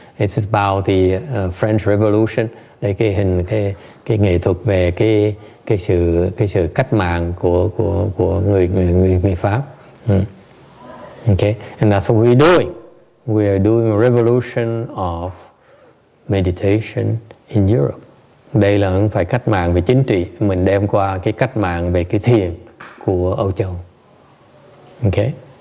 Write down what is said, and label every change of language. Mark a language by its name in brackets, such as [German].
[English] It's about the French Revolution. [Vietnamese] Đây cái hình cái nghệ thuật về cái sự cách mạng của người Pháp. [English] Okay, and that's what we're doing. We are doing a revolution of meditation in Europe. [Vietnamese] Đây là không phải cách mạng về chính trị, mình đem qua cái cách mạng về cái thiền của Âu Châu. Okay.